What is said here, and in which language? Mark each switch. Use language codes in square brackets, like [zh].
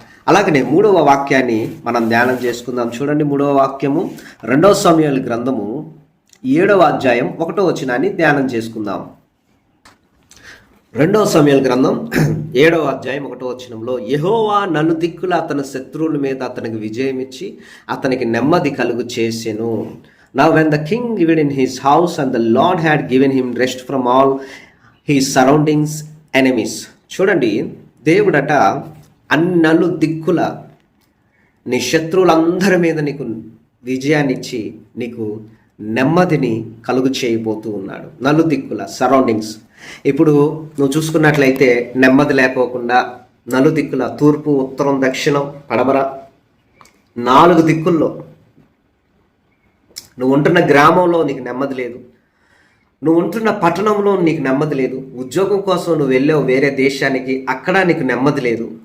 [te] అలాగనే 3వ వాక్యాన్ని మనం ధ్యానం చేసుకుందాం. చూడండి, 3వ వాక్యము 2 సమూయేలు గ్రంథము 7:1 ధ్యానం చేసుకుందాం. 2 సమూయేలు గ్రంథం 7:1 యెహోవా నలుదిక్కుల అతని శత్రువుల మీద అతనికి విజయం ఇచ్చి అతనికి నెమ్మది కలుగు చేసెను. [en] Now when the king lived in his house and the Lord had given him rest from all his surroundings enemies. [te] చూడండి, దేవుడట అన్నలు దిక్కుల నీ శత్రువులందరి మీద నీకు విజయాన్ని ఇచ్చి నీకు నెమ్మదిని కలుగు చేయబోతూ ఉన్నాడు. నలుదిక్కుల సరౌండింగ్స్. ఇప్పుడు నువ్వు చూసుకున్నట్లయితే నెమ్మది లేకోకుండా నలుదిక్కుల, తూర్పు, ఉత్తరం, దక్షిణం, పడమర, 4 దిక్కుల్లో నువ్వు ఉంటున్న గ్రామంలో నీకు నెమ్మది లేదు, నువ్వు ఉంటున్న పట్టణంలో నీకు నెమ్మది లేదు, ఉద్యోగం కోసం నువ్వు వెళ్ళావు వేరే దేశానికి, అక్కడ నీకు నెమ్మది లేదు.